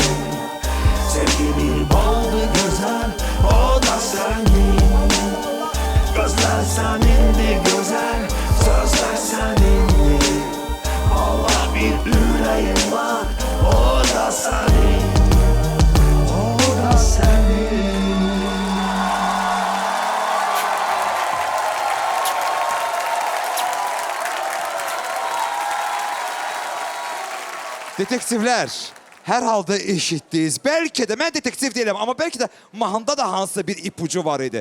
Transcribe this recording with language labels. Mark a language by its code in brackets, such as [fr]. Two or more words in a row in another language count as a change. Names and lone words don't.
[tr] Sevgi bir baldı güzel, o da senin. Gözler senindi güzel, sözler senindi. Vallahi bir yüreğim var, o da senin. O da senin. [az] Detektivler, hər halda eşitdiniz. Bəlkə də, mən detektiv deyiləm, amma bəlkə də mahanda da hansısa bir ipucu var idi.